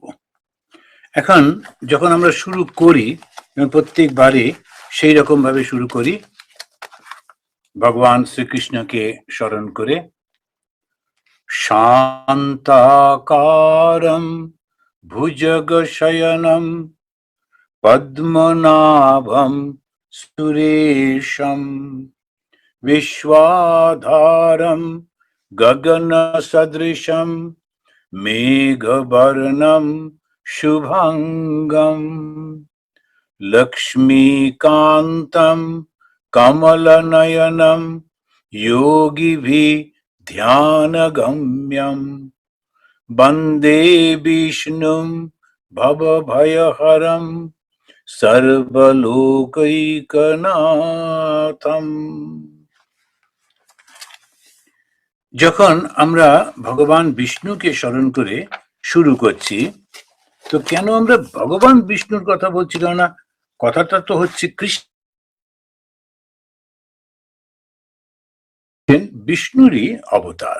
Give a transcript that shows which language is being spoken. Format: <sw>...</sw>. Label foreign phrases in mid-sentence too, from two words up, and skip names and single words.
<bn>এখন যখন আমরা শুরু করি, প্রত্যেকবারই সেই রকম ভাবে শুরু করি ভগবান শ্রীকৃষ্ণকে স্মরণ করে।</bn> <sa>শান্তাকারম ভুজগশয়নম পদ্মনাভম সুরেশম विश्वाधारं गगनसदृशं मेघवर्णं शुभांगं लक्ष्मीकान्तं कमलनयनं योगिभिः ध्यानगम्यं वन्दे विष्णुं भवभयहरं सर्वलोकैकनाथं।</sa> <bn>যখন আমরা ভগবান বিষ্ণুকে স্মরণ করে শুরু করছি, তো কেন আমরা ভগবান বিষ্ণুর কথা বলছি? কেননা কথাটা তো হচ্ছে কৃষ্ণ, বিষ্ণুরই অবতার।</bn>